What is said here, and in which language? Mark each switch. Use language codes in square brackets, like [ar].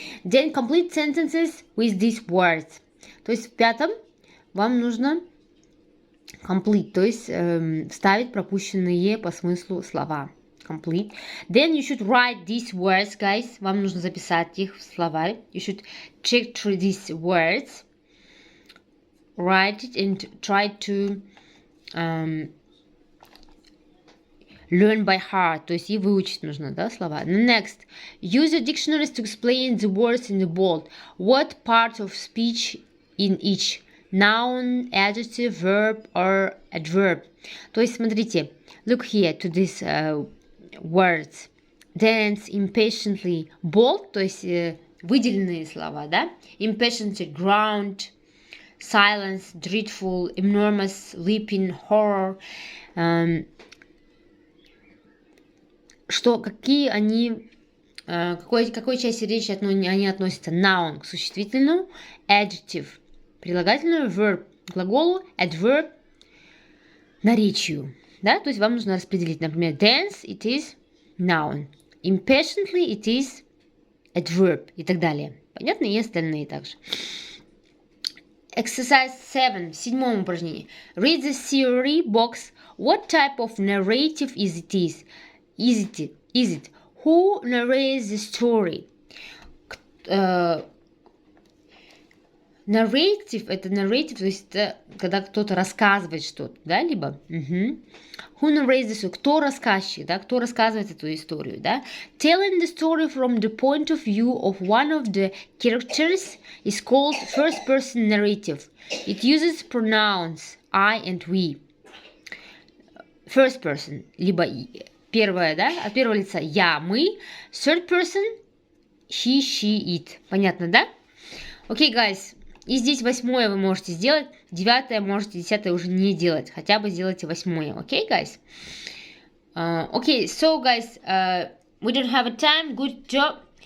[en] Then complete sentences with these words. [ru] То есть в пятом вам нужно complete, то есть вставить пропущенные по смыслу слова. [en] Complete. Then you should write these words, guys. [ru] Вам нужно записать их в словарь. [en] You should check through these words. Write it and try to learn by heart. [ru] То есть и выучить нужно, да, слова. [en] Next. Use your dictionaries to explain the words in the bold. What part of speech in each? Noun, adjective, verb or adverb. [ru] То есть смотрите. [en] Look here to these words. [ru] Dance, impatiently, bold, то есть выделенные слова, да? [en] Impatiently, ground, silence, dreadful, enormous, leaping, horror. [ru] Что, какие они, какой части речи они относятся? Noun к существительному, adjective прилагательному, verb к глаголу, adverb наречию. Да, то есть вам нужно распределить, например, [en] dance, it is noun, impatiently, it is adverb [ru] и так далее. Понятно? И остальные также. [en] Exercise 7, [ru] седьмом упражнении. [en] Read the theory box. What type of narrative is it? Is it? Who narrates the story? [ru] Narrative — это narrative, то есть это когда кто-то рассказывает что-то, да, либо [en] Who narrates the story? [ru] Кто рассказчик, да, кто рассказывает эту историю, да? [en] Telling the story from the point of view of one of the characters is called first person narrative. It uses pronouns I and we. [ru] First person, либо первое, да, от первого лица я, мы. [en] Third person he, she, it. [ru] Понятно, да? Окей, [en] guys. [ru] И здесь 8 вы можете сделать, 9 можете, 10 уже не делать. Хотя бы сделайте 8. Окей, guys? [en] Okay, so guys, we don't have a time. Good job.